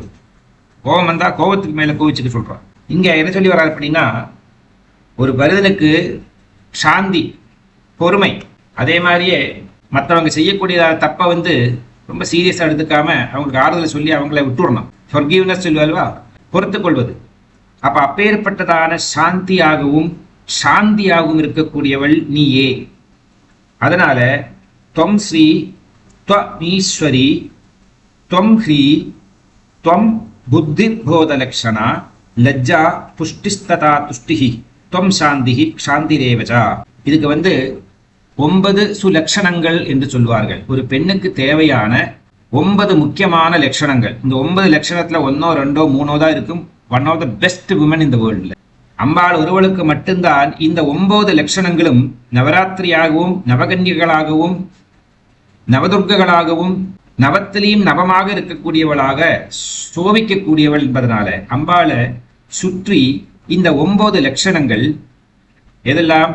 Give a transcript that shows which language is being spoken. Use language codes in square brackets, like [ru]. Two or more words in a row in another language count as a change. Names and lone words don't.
[ta] கோபம் வந்தா கோபத்துக்கு மேல கோவிச்சுட்டு சொல்றான். இங்க என்ன சொல்லி வராது அப்படின்னா, ஒரு பரதனுக்கு சாந்தி, பொறுமை, அதே மாதிரியே மற்றவங்க செய்யக்கூடிய தப்பை வந்து ரொம்ப சீரியஸா எடுத்துக்காம அவங்களுக்கு ஆறுதலை சொல்லி அவங்கள விட்டுறணும். ஃபர்கிவ்னஸ் சொல்லுவல்வா, பொறுத்து கொள்வது. அப்ப அப்பேற்பட்டதான சாந்தியாகவும் சாந்தியாகவும் இருக்கக்கூடியவள் நீயே. [sa] அதனால त्वं श्री त्वमीश्वरी त्वं ह्री त्वं बुद्धिर्बोधलक्षणा लज्जा पुष्टिस्तथा तुष्टिः त्वं शान्तिः शान्तिरेवचा. [ta] இதுக்கு வந்து 9 சுலட்சணங்கள் என்று சொல்வார்கள். ஒரு பெண்ணுக்கு தேவையான 9 முக்கியமான லட்சணங்கள். இந்த 9 லட்சணத்துல 1 2 3 தான் இருக்கும். [en] one of the best women [ta] இந்த வேர்ல்ட்ல. அம்பாள் ஒருவளுக்கு மட்டும்தான் இந்த 9 லட்சணங்களும் நவராத்திரியாகவும் நவகன்யர்களாகவும் நவதுர்கங்களாகவும் நவத்திலையும் நவமாக இருக்கக்கூடியவளாக சோபிக்கக்கூடியவள் என்பதனால அம்பாளை சுற்றி இந்த 9 லட்சணங்கள் எதெல்லாம்?